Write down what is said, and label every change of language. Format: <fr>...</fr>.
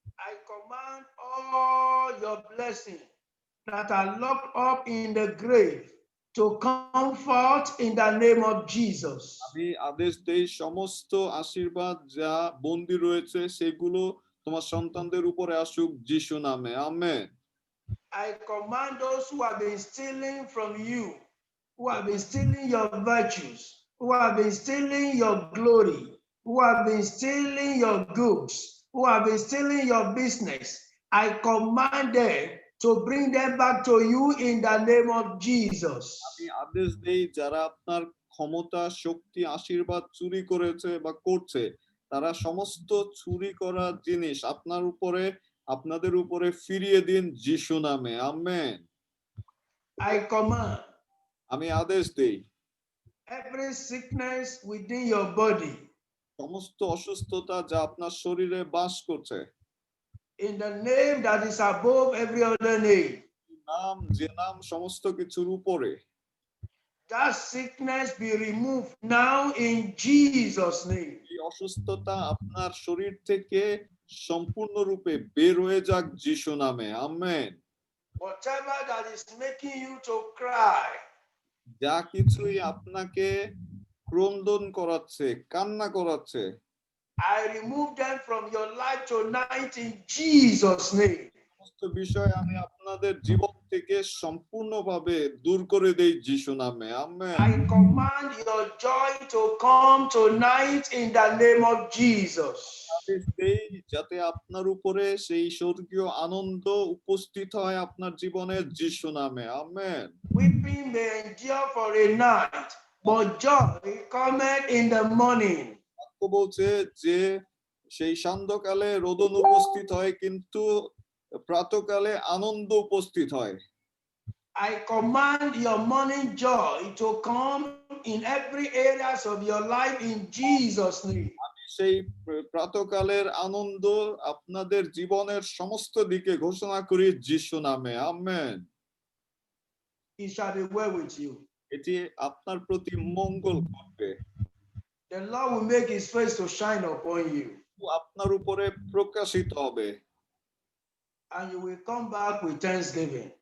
<en>I command all your blessings that are locked up in the grave to come forth in the name of Jesus.</en> <bn>আমি আদেশ দেই সমস্ত আশীর্বাদ যা বন্দী রয়েছে সেগুলো তোমার সন্তানদের উপরে আসুক যিশু নামে amen.</bn> <en>I command those who have been stealing from you, who have been stealing your virtues, who have been stealing your glory, who have been stealing your goods, who have been stealing your business. I command them to bring them back to you in the name of Jesus.</en> <bn>আমি আদেশ দেই যারা আপনার ক্ষমতা শক্তি আশীর্বাদ চুরি করেছে বা করছে তারা সমস্ত চুরি করা জিনিস আপনাদের উপরে ফিরিয়ে দিন যিশু নামে আমেন।</bn> <en>I command</en> <bn>আমি আদেশ দেই</bn> <en>every sickness within your body</en> <bn>সমস্ত অসুস্থতা যা আপনার শরীরে বাস করছে</bn> <en>in the name that is above every other name.</en> <bn>যে নাম সমস্ত কিছুর উপরে,</bn> <en>That sickness be removed now in Jesus' name.</en> <bn>এই অসুস্থতা আপনার শরীর থেকে সম্পূর্ণরূপে বের হয়ে যাক যিশু নামে amen.</bn> <en>Whatever that is making you to cry,</en> <bn>যা কিছুই আপনাকে ক্রন্দন করাচ্ছে কান্না করাচ্ছে</bn> <en>I remove them from your life tonight in Jesus' name.</en> <bn>সমস্ত বিষয় আমি আপনাদের জীবন থেকে সম্পূর্ণভাবে দূর করে দেই যিশু নামে amen.</bn> <en>I command your joy to come tonight in the name of Jesus.</en> <bn>আদেশ দেই যাতে আপনার উপরে সেই স্বর্গীয় আনন্দ উপস্থিত হয় আপনার জীবনে যিশু নামে amen.</bn> <en>Weeping may endure for a night, but joy cometh in the morning.</en> <bn>বাক্য বলছে যে সেই সান্ধ্যকালে রোদন উপস্থিত হয় কিন্তু প্রাতঃকালে আনন্দ উপস্থিত হয়।</bn> <en>I command your morning joy to come in every areas of your life in Jesus' name.</en> <bn>আমি সেই প্রাতঃকালের আনন্দ আপনাদের জীবনের সমস্ত দিকে ঘোষণা করি যিশু নামে amen.</bn> <en>It shall be well with you.</en> <bn>এটি আপনার প্রতি মঙ্গল করবে।</bn> <en>The Lord will make his face to shine upon you.</en> <bn>আপনার উপরে প্রকাশিত হবে</bn> <en>And you will come back with thanksgiving.</en>